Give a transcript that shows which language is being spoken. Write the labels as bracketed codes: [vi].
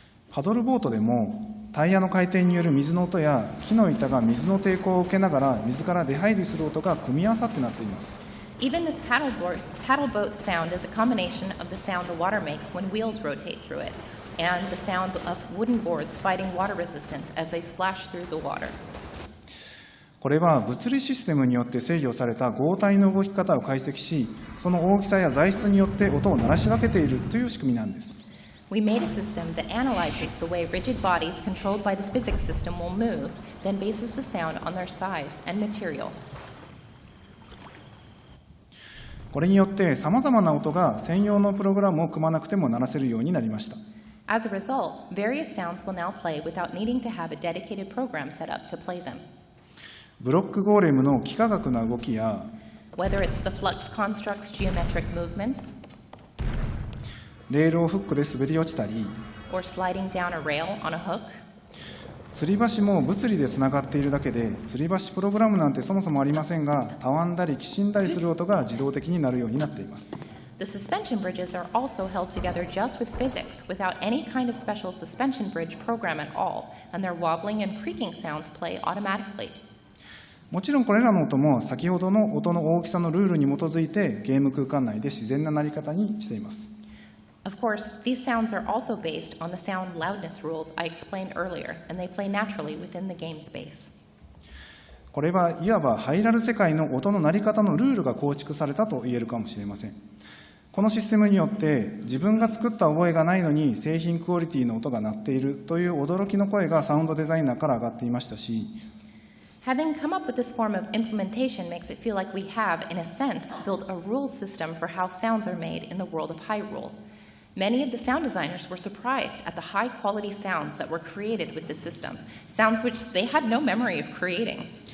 [ja] パドルボートでもタイヤの回転による水の音や木の板が水の抵抗を受けながら水から出入りする音が組み合わさってなっています。 [en] Even this paddle boat sound is a combination of the sound the water makes when wheels rotate through it, and the sound of wooden boards fighting water resistance as they splash through the water. [ja] これは物理システムによって制御された合体の動き方を解析し、その大きさや材質によって音を鳴らし分けているという仕組みなんです。 [en] We made a system that analyzes the way rigid bodies controlled by the physics system will move, then bases the sound on their size and material. [ja] これによってさまざまな音が専用のプログラムを組まなくても鳴らせるようになりました。 [en] As a result, various sounds will now play without needing to have a dedicated program set up to play them. [ja] ブロックゴーレムの幾何学な動きや、 [en] Whether it's the flux construct's geometric movements, [ja] レールをフックで滑り落ちたり、 [en] or sliding down a rail on a hook, [ja] 吊り橋も物理でつながっているだけで、吊り橋プログラムなんてそもそもありませんが、たわんだりきしんだりする音が自動的になるようになっています。 [en] the suspension bridges are also held together just with physics, without any kind of special suspension bridge program at all, and their wobbling and creaking sounds play automatically. [ja] もちろんこれらの音も先ほどの音の大きさのルールに基づいてゲーム空間内で自然な鳴り方にしています。 [en] Of course, these sounds are also based on the sound loudness rules I explained earlier, and they play naturally within the game space. [ja] これはいわばハイラル世界の音の鳴り方のルールが構築されたと言えるかもしれません。このシステムによって自分が作った覚えがないのに製品クオリティの音が鳴っているという驚きの声がサウンドデザイナーから上がっていましたし、 [en] Having come up with this form of implementation makes it feel like we have, in a sense, built a rule system for how sounds are made in the world of Hyrule. Many of the sound designers were surprised at the high-quality sounds that were created with this system, sounds which they had no memory of creating.